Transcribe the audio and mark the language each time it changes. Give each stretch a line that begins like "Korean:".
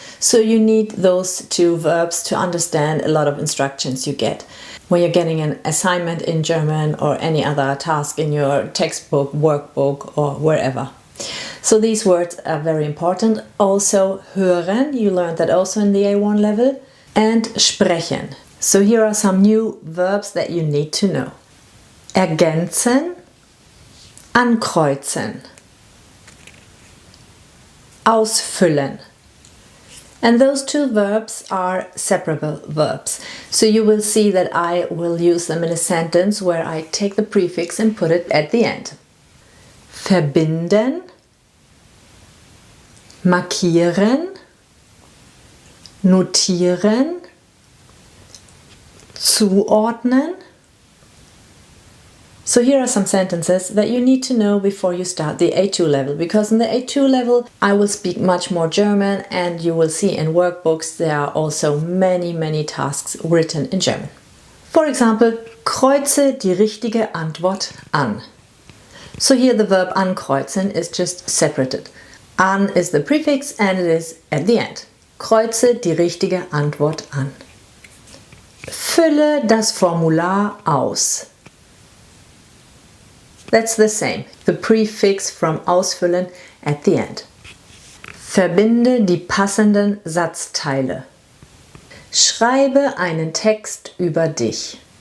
English: So you need those two verbs to understand a lot of instructions you get when you're getting an assignment in German or any other task in your textbook, workbook or wherever. So these words are very important. Also hören, you learned that also in the A1 level, and sprechen. So here are some new verbs that you need to know.
German: Ergänzen, ankreuzen, ausfüllen.
English: And those two verbs are separable verbs. So you will see that I will use them in a sentence where I take the prefix and put it at the end.
German: Verbinden, markieren, notieren, zuordnen.
English: So here are some sentences that you need to know before you start the A2 level, because in the A2 level I will speak much more German, and you will see in workbooks there are also many tasks written in German. For example,
German: kreuze die richtige Antwort an.
English: So here the verb ankreuzen is just separated. An is the prefix and it is at the end.
German: Kreuze die richtige Antwort an. Fülle das Formular aus.
English: That's the same. The prefix from ausfüllen at the end.
German: Verbinde die passenden Satzteile. Schreibe einen Text über dich.